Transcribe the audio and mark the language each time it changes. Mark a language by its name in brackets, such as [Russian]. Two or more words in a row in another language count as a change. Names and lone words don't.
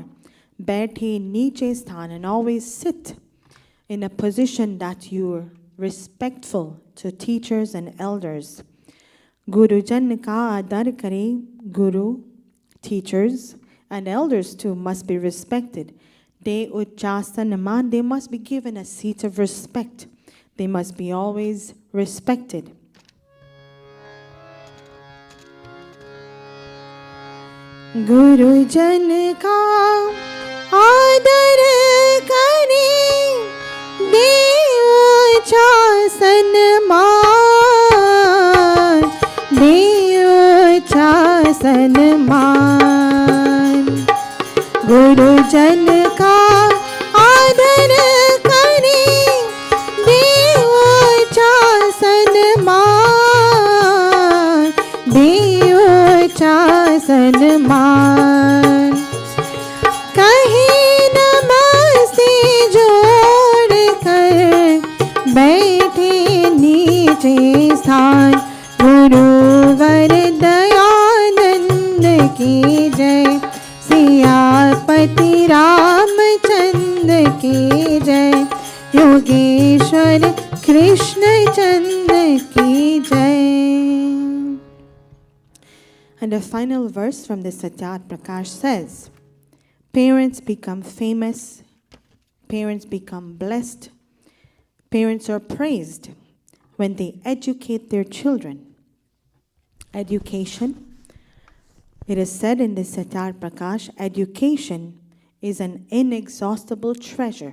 [Hindi] बैठे नीचे स्थान, [English] and always sit in a position that you're respectful to teachers and elders. [Hindi] गुरुजन का आदर करें, गुरु, [English] teachers, and elders too must be respected. [Hindi] दे उचस्ता नमन, [English] they must be given a seat of respect. They must be always respected. [Hindi] गुरुजन का आदर करें, दे उचस्ता नमन, दे उचस्ता नमन. गुरुजन का आदर करें, दे उचस्ता नमन, दे उचस्ता नमन. कहें नमस्ते जोड़ कर, बैठे नीचे स्थान. गुरुवर दयानंद की जय, सियापति रामचंद्र की जय, योगेश्वर कृष्ण चंद्र की जय. [English] And the final verse from the Satyat Prakash says, parents become famous, parents become blessed, parents are praised when they educate their children. Education, it is said in the Satyat Prakash, education is an inexhaustible treasure.